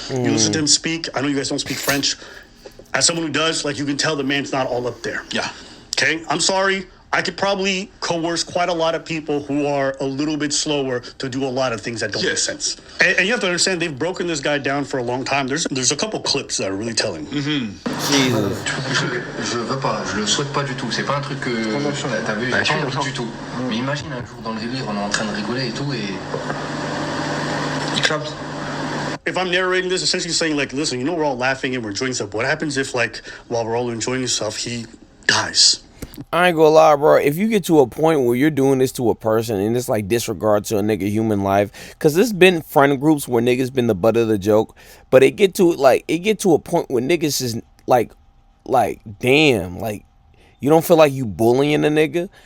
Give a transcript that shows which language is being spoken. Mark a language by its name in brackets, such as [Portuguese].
[English] You listen to him speak. I know you guys don't speak French. As someone who does, like, you can tell the man's not all up there. Yeah. Okay? I'm sorry. I could probably coerce quite a lot of people who are a little bit slower to do a lot of things that don't make sense. And you have to understand, they've broken this guy down for a long time. There's a couple clips that are really telling. Jesus. [French] Je veux pas, je le souhaite pas du tout. C'est pas un truc que t'as vu, j'ai pas envie du tout. Mais imagine un jour dans le délire, on est en train de rigoler et tout et il clame. [English] If I'm narrating this, essentially saying, like, listen, you know, we're all laughing and we're enjoying stuff. What happens if, like, while we're all enjoying stuff, he dies? I ain't gonna lie, bro. If you get to a point where you're doing this to a person and it's like disregard to a nigga human life, because there's been friend groups where niggas been the butt of the joke, but it get to a point where niggas is like damn, like you don't feel like you bullying a nigga.